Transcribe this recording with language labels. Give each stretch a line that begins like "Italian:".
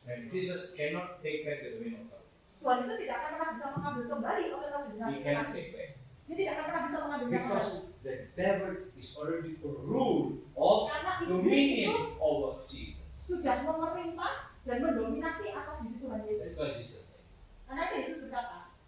English: Jesus cannot take back the dominion authority.
Indonesian: Tuhan Yesus tidak akan pernah bisa mengambil kembali otoritas dan
English: He cannot take back.
Indonesian: Dia tidak akan pernah bisa mengambilnya kembali.
English: Because the devil is already rule of
Indonesian: Karena iblis itu
English: dominion over Jesus.
Indonesian: sudah memerintah dan mendominasi atas diri Tuhan Yesus.
English: That's what Jesus said.
Indonesian: Karena itu Yesus berkata,